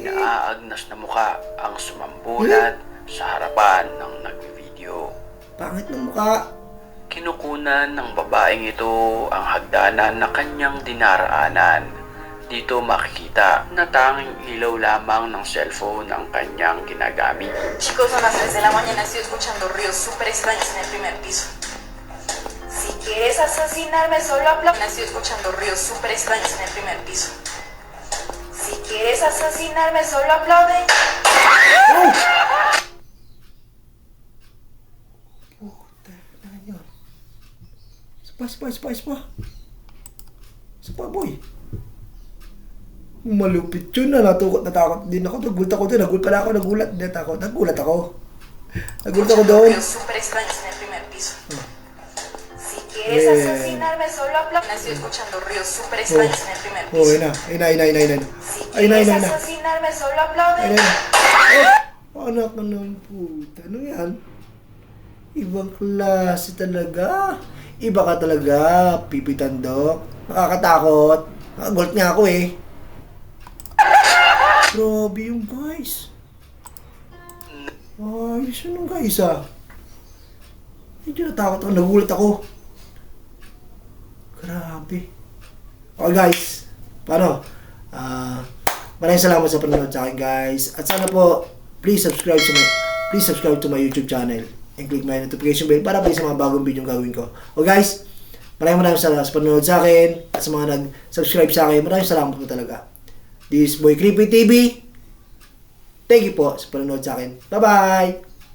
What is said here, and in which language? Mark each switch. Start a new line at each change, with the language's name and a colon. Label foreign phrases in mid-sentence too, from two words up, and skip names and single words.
Filipino: na aagnas na mukha ang sumambulat sa harapan ng nagvideo. Pangit ng mukha. Kinukunan ng babaeng ito ang hagdanan na kanyang dinaraanan. Dito makikita na tanging ilaw lamang ng cellphone ang kanyang ginagamit.
Spanish: Chicos, son las 3 de la mañana, estoy escuchando ruidos súper extraños en el primer piso. Si quieres asesinarme, solo aplaude. Estoy escuchando ruidos súper extraños en el primer piso. Si quieres asesinarme, solo aplaude.
Filipino: Puta na yun. Isa pa, boy. Malupit yun na. Natakot din ako. Nagulat ako doon. Nagulat ako doon.
Spanish: Ruidos súper extraños en el primer piso. Si quieres Bien. asesinarme, solo aplaude. Estoy escuchando ruidos súper extraños en el primer Oh, piso.
Filipino: ayun na.
Spanish: Si
Filipino: Ayun na.
Spanish: quieres asesinarme, solo aplaude.
Filipino: Ayun na. Anak ka ng puta. Ano yan? Ibang klase talaga. Iba ka talaga, Pipitandok. Nakakatakot. Nakagulat nga ako eh. Grabe yung guys. Ayos yun yung guys ah. Medyo natakot ako, nagulat ako. Grabe.
English: Okay guys,
Filipino: paano? Maraming salamat sa panonood sa akin guys. At sana po,
English: please subscribe to my YouTube channel. And click my notification bell
Filipino: para sa mga bagong video gagawin ko. O guys, maraming salamat sa panonood sa akin. At sa mga nag-subscribe sa akin, maraming salamat po talaga.
English: This is Boy Creepy TV. Thank you
Filipino: po sa panonood sa akin.
English: Bye-bye!